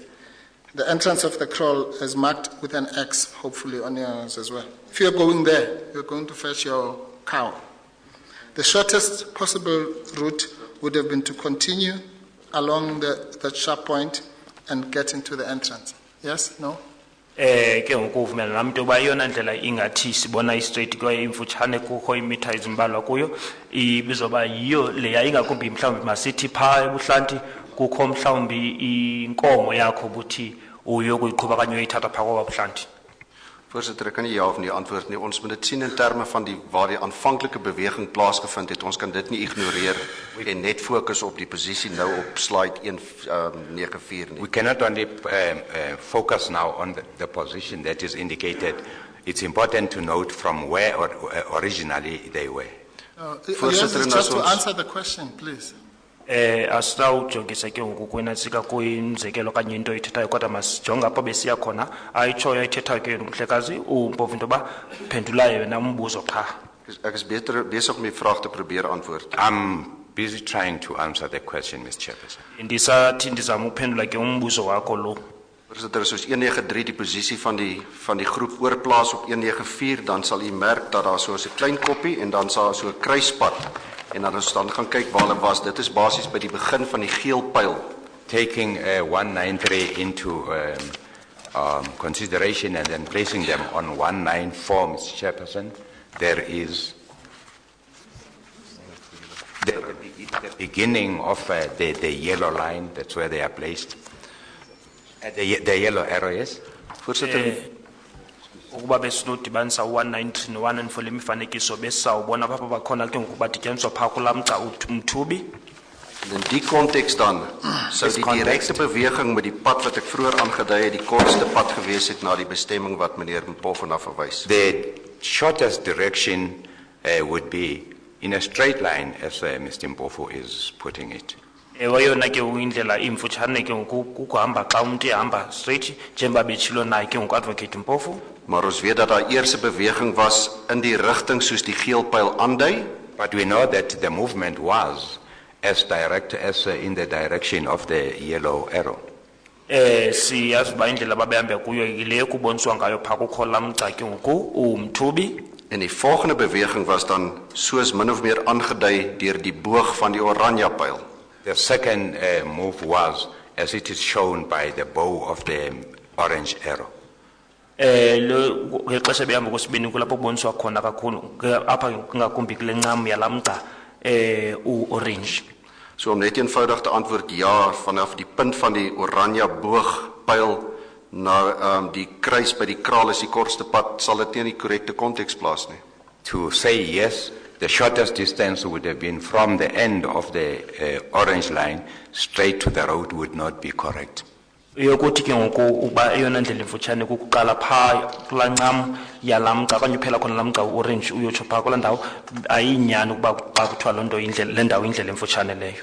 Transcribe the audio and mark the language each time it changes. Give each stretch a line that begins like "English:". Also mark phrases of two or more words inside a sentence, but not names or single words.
English: The entrance of the kraal is marked with an X, hopefully on yours as well. If you're going there, you're going to fetch your cow. The shortest possible route would have been to continue along that sharp point and get into the entrance. Yes? No?
Xhosa: Ke ngoku uvumela nam into yoba eyona ndlela ingathi sibona i-straight kwaye imfutshane kukho iimitha ezimbalwa kuyo ibizoba yiyo leya, ingakumbi mhlawumbi masithi phaa ebuhlanti kukho mhlawumbi inkomo yakho buthi uyokuyiqhuba kanye uyoyithatha phaa kwaba buhlanti.
Afrikaans: Voorsitter, ek kan nie ja of nee antwoord nie. Ons moet dit sien in terme van waar die aanvanklike beweging plaasgevind het. Ons kan dit nie ignoreer en net fokus op die posisie nou op slide 194 nie.
English: We cannot only focus now on the position that is indicated. It's important to note from where originally they were. Voorsitter, just to answer the question, please.
Xhosa: Asawujongisa ke ngoku kwinantsika kuyimzekelo kanye into oyithethayo kodwa masijonge apho besiya khona ayitshoyo ayithethayo ke umhlekazi uMpofu into yoba phendulayo yena umbuzo qha.
Afrikaans: Ek is besig om die vraag te probeer antwoord.
English: I'm busy trying to answer the question, Mr. Chairperson.
Xhosa: Ndisathi ndizama uphendula ke umbuzo wakho lo.
Afrikaans: Voorsitter, as ons 193 die posisie van die groep oorplaas op 194, dan sal u merk dat daar so 'n klein koppie en dan sal daar so 'n kruispad. En dan ons dan gaan kyk waar hulle was. Dit is basies by die begin van die geel pyl.
English: Taking 193 into consideration and then placing them on 194, Mr. Chairperson, there is the beginning of the yellow line. That's where they are placed. The yellow arrow, yes?
Afrikaans: Voorsitter,
Xhosa: ukuba besinodibanisa 193 no194 le mifanekiso besawubona apha bakhona ke ngoku badityaniswa phaa kulaa mgca umthubi.
Afrikaans: in die konteks dan sou die direkte beweging met die pad wat ek vroeër aangedui het, die kortste pad gewees het na die bestemming wat meneer Mpofu na verwys.
English: The shortest direction would be in a straight line, as Mr. Mpofu is putting it.
Xhosa: Ewe yona ke indlela imfutshane ke ngoku kukuhamba xa umntu ehamba straight njengoba betshilo naye ke ngoku advocate Mpofu.
Afrikaans: Maar ons weet dat daar eerste beweging was in die rigting soos die geel pyl aandui.
English: But we know that the movement was as direct as in the direction of the yellow arrow.
Xhosa: Siyazi uba indlela babehambe kuyo yile kuboniswa ngayo phaa kukho laa mgca ke ngoku umthubi.
Afrikaans: En die volgende beweging was dan soos min of meer aangedui deur die boog van die oranje pyl.
English: The second move was as it is shown by the bow of the orange arrow.
Xhosa: Lo ngexesha behamba kwesibini kulapho kuboniswa khona kakhulu apha ngakumbi kule ncam yalaa mgca u-orange.
Afrikaans: So om net eenvoudig te antwoord ja, vanaf die punt van die oranje boogpyl na die kruis by die kraal is die kortste pad, sal dit nie in die korrekte konteks plaas nie.
English: To say yes, the shortest distance would have been from the end of the orange line straight to the road would not be correct.
Xhosa: Yokuthi ke ngoku uba eyona ndlela emfutshane kukuqala phaa kulaa ncam yalaa mgca okanye uphela khona laa mgca u-orange uyotsho phaa kulaa ndawo ayinyani ukuba xa kuthiwa loo nto le ndawo indlela emfutshane leyo.